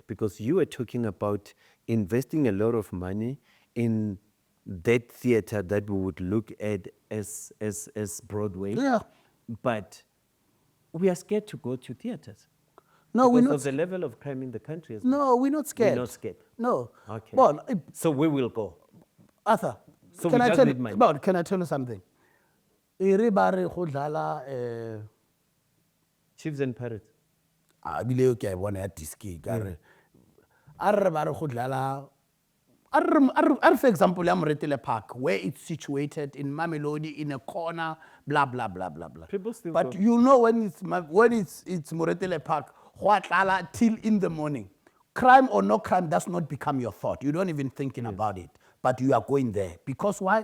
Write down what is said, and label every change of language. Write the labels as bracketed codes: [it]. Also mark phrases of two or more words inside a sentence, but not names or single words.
[en] Because you were talking about investing a lot of money in that theater that we would look at as Broadway. Yeah. But we are scared to go to theaters. No, we're because not. of the level of crime in the country. As No, we're not scared. We're not scared. No. Okay. Well, So we will go. Arthur, So can we I just tell need you, money. Bon, can I tell you something? [tn] E re ba re go dlala, [en] Chiefs and pirates. [tn] bile ke a bona ya diski ka re. A re ba re go dlala, a re [en] for example ya Moretele Park, where it's situated in Mamelodi in a corner, blah blah blah blah blah. People still But go. you know when it's Moretele Park, [tn] go a dlala [en] till in the morning. Crime or no crime does not become your thought. You don't even thinking about it, but you are going there because why?